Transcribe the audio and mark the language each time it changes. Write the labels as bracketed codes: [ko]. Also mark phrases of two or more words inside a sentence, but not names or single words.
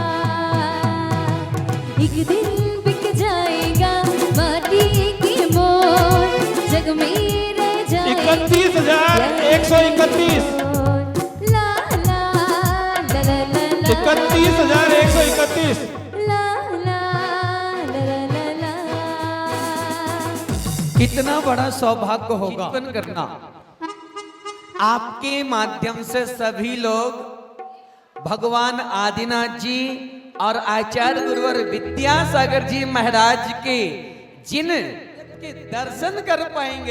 [hi] एक दिन बिक जाएगा माटी की मोर, जग में रह जाएगा 31,131 ला ला ला ला ला ला 31,131 ला ला ला ला ला। कितना बड़ा सौभाग्य होगा कीर्तन करना। आपके माध्यम से सभी लोग भगवान आदिनाथ जी और आचार्य गुरुवर विद्यासागर जी महाराज के जिन के दर्शन कर पाएंगे।